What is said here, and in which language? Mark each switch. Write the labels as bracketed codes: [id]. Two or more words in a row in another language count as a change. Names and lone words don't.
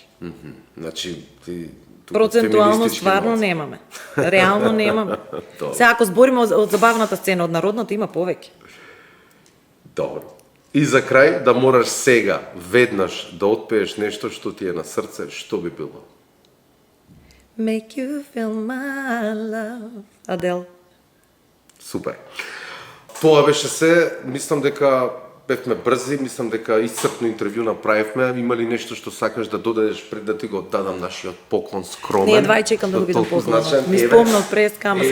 [mk] Значи, ти Процентуално феминистички стварно нос. немаме. Реално немаме. Добро. Сега ако збориме од забавната сцена, од народната има повеќе. Добро. И за крај, да мораш сега, веднаш, да отпееш нешто што ти е на срце, што би било? [en] Make you feel my love. [mk] Адел. Супер. Тоа беше се, мислам дека бевме брзи, мислам дека исцрпно интервју направивме. Има ли нешто што сакаш да додадеш пред да ти го дадам нашиот поклон скромен? Не, едва и чекам да го видам Толку поклонот. значаен. Ми Еве, спомна од преска, ама